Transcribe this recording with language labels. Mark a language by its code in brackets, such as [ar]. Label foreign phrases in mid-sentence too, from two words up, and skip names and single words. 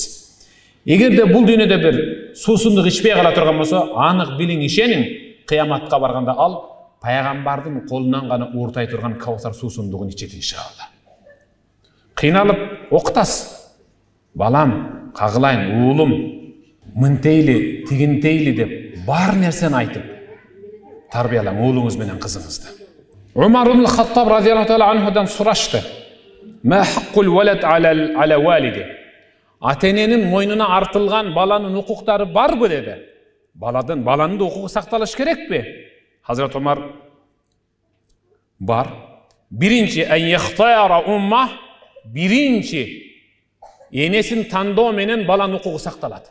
[ky] Эгерде бул дүйнөдө бир суусундук ичпей кала турган болсо, анык билиң ишенин, кыяматка барганда ал пайгамбардын колунан гана ууртай турган Каусар суусундугун ичет иншалла. Кыйналып окутасыз. Балам, кагылайын, уулум, мынтейли, тигинтейли деп бар нерсени айтып тарбияла уулуңуз менен кызыңызды. Умар ибн Хаттаб [ar] رضي الله تعالى عنه [ky] сурашты. [ar] ما حق الولد على والده. [ky] Ата-эненин мойнуна артылган баланын укуктары барбы деди. Баланын да укугу сакталыш керекпи? Hazrat Umar бар. Биринчи [ar] أن يختار أمه, [ky] биринчи энесин тандоо менен баланын укугу сакталат.